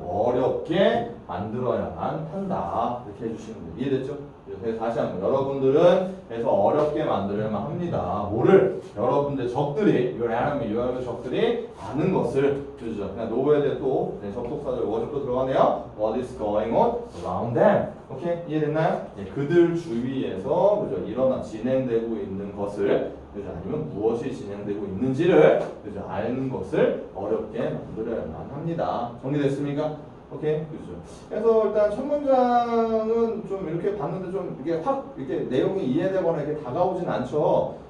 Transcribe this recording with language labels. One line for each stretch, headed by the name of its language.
Korean: 어렵게 만들어야만 한다. 이렇게 해주시면 돼요. 이해됐죠? 그래서 다시 한번 여러분들은 그래서 어렵게 만들어야만 합니다. 뭐를? 여러분들 적들이
English: your enemy, your
Korean: 적들이 아는 것을 그죠? 그냥 노에 대해 또 접속사절 워즈도 들어가네요.
English: What is going on around them?
Korean: 오케이? 이해됐나요? 그들 주위에서 그죠? 진행되고 있는 것을 그죠? 아니면 무엇이 진행되고 있는지를 그죠? 아는 것을 어렵게 만들어야만 합니다. 정리됐습니까? 오케이, 그죠. 그래서 일단 첫 문장은 좀 이렇게 봤는데 좀 이게 확 이렇게 내용이 이해되거나 이렇게 다가오진 않죠.